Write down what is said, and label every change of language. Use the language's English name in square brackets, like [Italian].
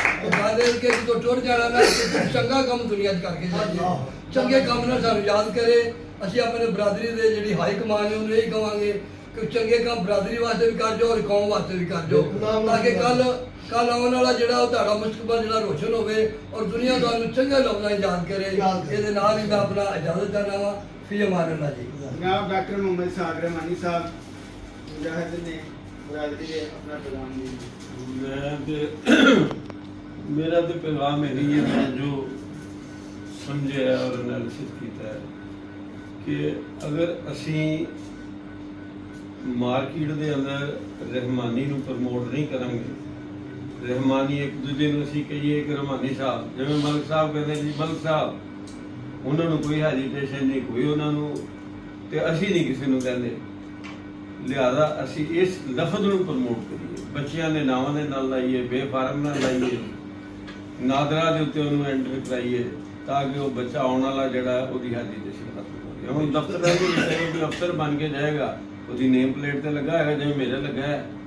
[Punjabi] ਉਹ ਗੱਲ ਇਹ ਕਿ ਜਦੋਂ ਟੁਰ ਜਾਣਾ ਨਾ, ਚੰਗਾ ਕੰਮ ਦੁਨੀਆ 'ਚ ਕਰਕੇ ਜਾਈਏ, ਚੰਗੇ ਕੰਮ ਨਾਲ ਸਾਨੂੰ ਯਾਦ ਕਰੇ। ਅਸੀਂ ਆਪਣੇ ਬਰਾਦਰੀ ਦੇ ਜਿਹੜੀ ਹਾਈ ਕਮਾਨ ਹੈ ਉਹਨੂੰ ਇਹ ਕਹਾਂਗੇ ਕਿ ਚੰਗੇ ਕੰਮ ਬਰਾਦਰੀ ਵਾਸਤੇ ਵੀ ਕਰ ਜਾਓ ਔਰ ਕੌਮ ਵਾਸਤੇ ਵੀ ਕਰ ਜਾਓ, ਤਾਂ ਕਿ ਕੱਲ ਆਉਣ ਵਾਲਾ ਜਿਹੜਾ ਉਹ ਤੁਹਾਡਾ ਮੁਸਤਕਬਲ ਜਿਹੜਾ ਰੋਸ਼ਨ ਹੋਵੇ ਔਰ ਦੁਨੀਆ ਤੁਹਾਨੂੰ ਚੰਗੇ ਲੋਕਾਂ ਨੂੰ ਯਾਦ ਕਰੇ। ਇਹਦੇ ਨਾਲ ਹੀ ਮੈਂ ਆਪਣਾ ਇਜਾਜ਼ਤ ਚਾਹੁੰਦਾ ਵਾਂ। ਫੀ ਅਮਾਨ ਅੱਲਾਹ ਜੀ। [Hindi] जनाब डॉक्टर मोहम्मद साद रहमानी साहब मुजाहिद ने बरादरी के अपना पैगाम दिया। [Punjabi] मेरा तो पैगाम है ये मैं जो समझे है और एनालिसिस किया है कि अगर असी मार्केट के अंदर रहमानी नूं प्रमोट नहीं करांगे, रहमानी एक दूजे नूं असी कहिए कि रहमानी साहब, जिवें मलिक साहब कहते जी मलिक साहब, उन्होंने कोई हैजिटेशन नहीं, कोई उन्होंने ਤੇ ਅਸੀਂ ਨਹੀਂ ਕਿਸੇ ਨੂੰ ਕਹਿੰਦੇ। ਲਿਹਾਜ਼ਾ ਅਸੀਂ ਇਸ ਲਫ਼ਜ਼ ਨੂੰ ਪ੍ਰਮੋਟ ਕਰੀਏ, ਬੱਚਿਆਂ ਦੇ ਨਾਵਾਂ ਦੇ ਨਾਲ ਲਾਈਏ, ਬੇਫਾਰਮ ਨਾਲ ਲਾਈਏ, ਨਾਦਰਾ ਦੇ ਉੱਤੇ ਉਹਨੂੰ ਐਂਟਰ ਕਰਾਈਏ, ਤਾਂ ਕਿ ਉਹ ਬੱਚਾ ਆਉਣ ਵਾਲਾ ਜਿਹੜਾ ਉਹਦੀ ਹੈਜੀਟੇਸ਼ਨ ਖਤਮ ਹੋ ਜਾਏ। ਹੁਣ ਦਫ਼ਤਰ ਦੇ ਵਿੱਚ ਕੋਈ ਅਫਸਰ ਬਣ ਕੇ ਜਾਏਗਾ, ਉਹਦੀ ਨੇਮ ਪਲੇਟ ਤੇ ਲੱਗਾ ਹੈਗਾ ਜਿਵੇਂ ਮੇਰੇ ਲੱਗਾ ਹੈ।